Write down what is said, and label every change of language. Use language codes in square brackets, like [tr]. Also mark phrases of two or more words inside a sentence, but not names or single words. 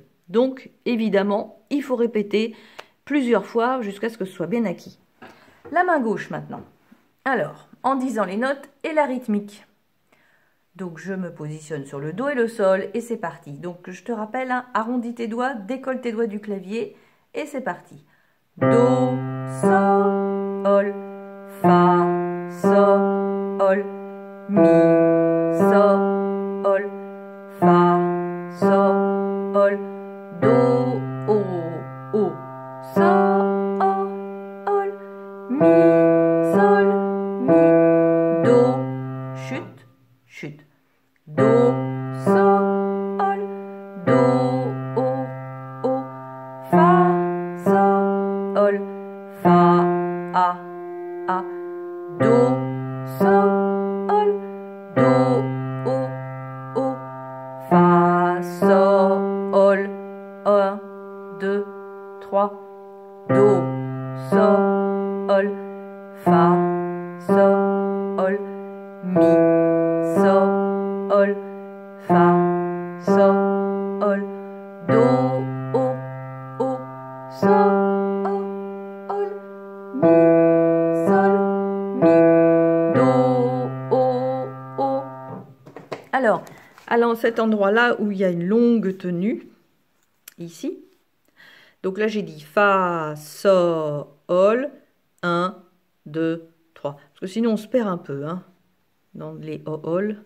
[fr] Donc, évidemment, il faut répéter plusieurs fois jusqu'à ce que ce soit bien acquis. La main gauche maintenant. Alors, en disant les notes et la rythmique. Donc, je me positionne sur le do et le sol et c'est parti. Donc, je te rappelle, hein, arrondis tes doigts, décolle tes doigts du clavier et c'est parti. Do, sol, fa, sol, mi, sol, fa, sol, do, o, sol, mi, do, chute, do, sol, do, o, fa, sol, fa, a, do, sol, do, o, fa, sol, 1, 2, 3, do, sol, fa, sol, mi, sol, fa, sol, do, sol, mi, sol, mi, do, Alors, à cet endroit-là où il y a une longue tenue, ici, donc là j'ai dit fa, sol, 1, 2, 3. Parce que sinon on se perd un peu hein, dans les ol.